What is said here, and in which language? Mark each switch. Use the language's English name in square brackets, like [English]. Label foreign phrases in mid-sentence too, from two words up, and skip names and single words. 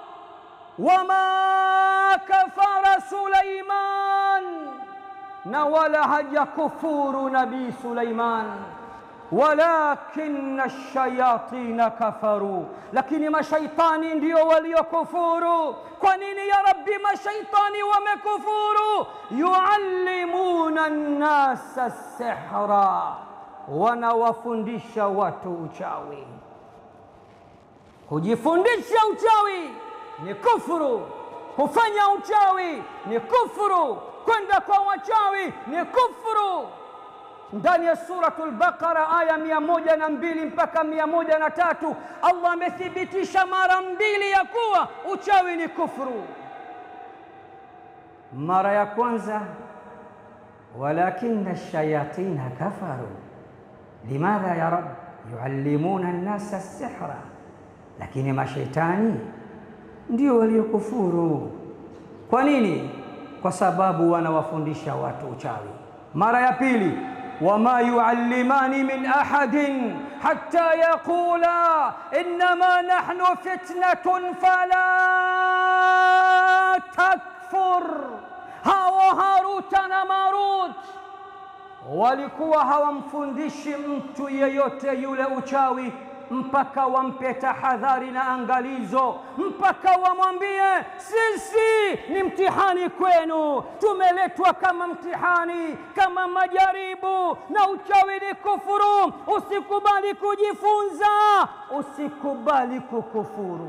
[Arabic] وما كفر سليمان, [Swahili] na wala hajakufuru Nabii Sulaiman, [Arabic] ولكن الشياطين كفروا, [Swahili] lakini mashaitani ndio waliokufuru. Kwa nini ya Rabbi mashaitani wamekufuru? [Arabic] يعلمون الناس السحر, [Swahili] wanawafundisha watu uchawi. Kujifundisha uchawi ni kufuru, kufanya uchawi ni kufuru, kwenda kwa wachawi ni kufuru. Ndani ya suratul Baqara aya 102 mpaka 103 Allah amethibitisha mara 2 ya kuwa uchawi ni kufuru. Mara ya kwanza, [Arabic] ولكن الشياطين كفروا. لماذا يا رب؟ يعلمون الناس السحر, [Swahili] lakini mashaitani ndio waliokufuru. Kwa nini? Kwa sababu wanawafundisha watu uchawi. Mara ya pili, [Arabic] وما يعلمان من أحد حتى يقولا إنما نحن فتنة فلا تكفر. [Swahili] Hawa Haruta na Marut walikuwa hawamfundishi mtu yeyote yule uchawi mpaka wampe tahadhari na angalizo, mpaka wamwambie sisi ni mtihani kwenu, tumeletwa kama mtihani, kama majaribu, na uchawi ni kufuru, usikubali kujifunza, usikubali kukufuru.